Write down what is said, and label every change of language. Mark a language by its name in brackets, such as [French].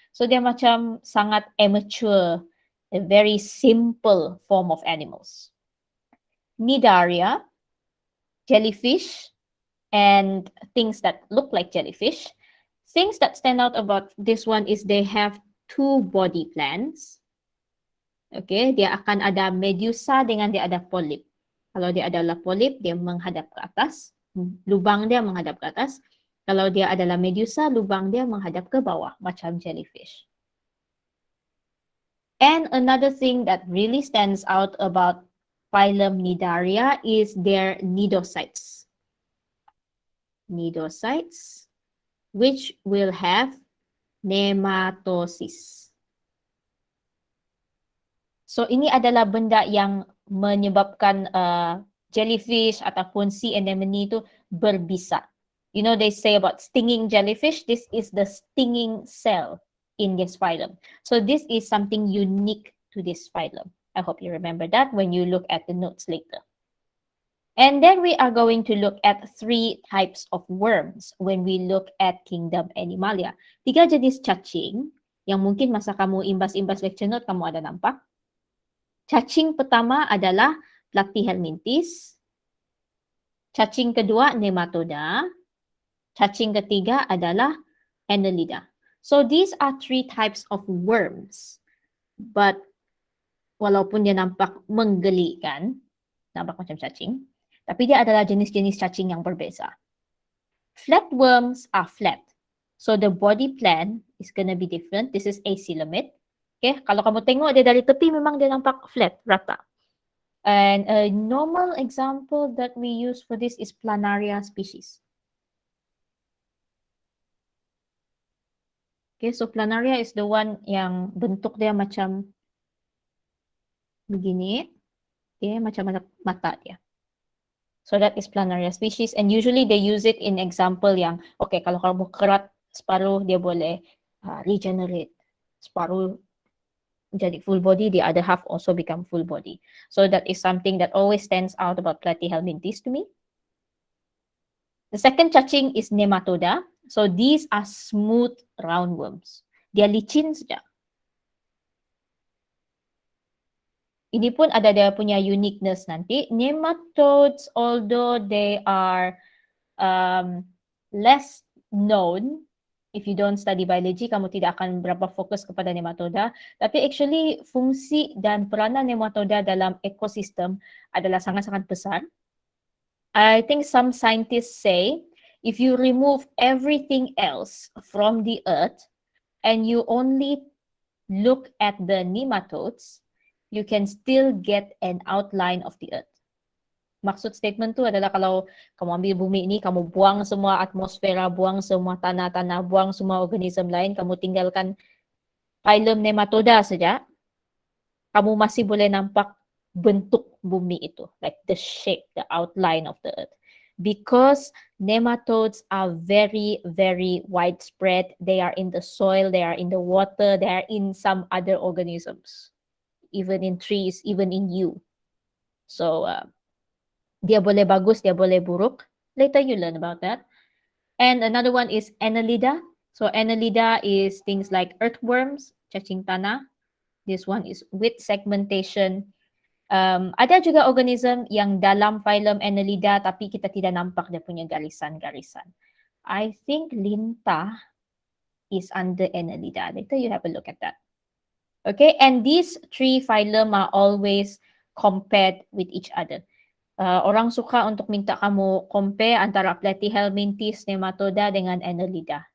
[Malay] So dia macam sangat immature, [English] a very simple form of animals. Nidaria, jellyfish, and things that look like jellyfish. Things that stand out about this one is they have 2 body plans. [Malay] Okay, dia akan ada medusa dengan dia ada polyp. Kalau dia adalah polyp, dia menghadap ke atas. Lubang dia menghadap ke atas. Kalau dia adalah medusa, lubang dia menghadap ke bawah, macam jellyfish. [English] And another thing that really stands out about phylum Nidaria is their nidocytes. Nidocytes, which will have nematosis. [Malay] So ini adalah benda yang menyebabkan jellyfish ataupun sea anemone itu berbisa. [English] You know, they say about stinging jellyfish, this is the stinging cell in this phylum. So this is something unique to this phylum. I hope you remember that when you look at the notes later. And then we are going to look at 3 types of worms when we look at Kingdom Animalia. [Malay] 3 jenis cacing yang mungkin masa kamu imbas-imbas lecture note kamu ada nampak. Cacing pertama adalah Platyhelminthes. Cacing kedua Nematoda. Cacing ketiga adalah Annelida. [English] So these are 3 types of worms. [Malay] But walaupun dia nampak menggelikan, nampak macam cacing, tapi dia adalah jenis-jenis cacing yang berbeza. [English] Flatworms are flat. So the body plan is going to be different. This is acoelomid. [Malay] Okay, kalau kamu tengok dia dari tepi memang dia nampak flat, rata. [English] And a normal example that we use for this is Planaria species. Okay, so Planaria is the one [Malay] yang bentuk dia macam begini. [English] Okay, [Malay] macam mata dia. [English] So that is Planaria species, and usually they use it in example yang, okay, [Malay] kalau kamu kerat separuh, dia boleh regenerate. [English] Separuh jadi full body, the other half also become full body. So that is something that always stands out about Platyhelminthes to me. The second cacing is Nematoda. So these are smooth roundworms. [Malay] Dia licin saja. Ini pun ada dia punya uniqueness nanti. [English] Nematodes, although they are less known if you don't study biology, [Malay] kamu tidak akan berapa fokus kepada nematoda. Tapi actually fungsi dan peranan nematoda dalam ekosistem adalah sangat-sangat besar. [English] I think some scientists say if you remove everything else from the earth and you only look at the nematodes, you can still get an outline of the earth. [Malay] Maksud statement tu adalah kalau kamu ambil bumi ini, kamu buang semua atmosfera, buang semua tanah-tanah, buang semua organisme lain, kamu tinggalkan phylum nematoda saja, kamu masih boleh nampak bentuk bumi itu, [English] like the shape, the outline of the earth. Because nematodes are very, very widespread. They are in the soil, they are in the water, they are in some other organisms, even in trees, even in you. [Malay] So, dia boleh bagus, dia boleh buruk. [English] Later you learn about that. And another one is Annelida. So Annelida is things like earthworms, cacing tanah. This one is with segmentation. [Malay] Ada juga organism yang dalam phylum Annelida tapi kita tidak nampak dia punya garisan-garisan. [English] I think lintah is under Annelida. Later you have a look at that. Okay, and these three phylum are always compared with each other. [Malay] Orang suka untuk minta kamu compare antara Platyhelminthes nematoda dengan Annelida.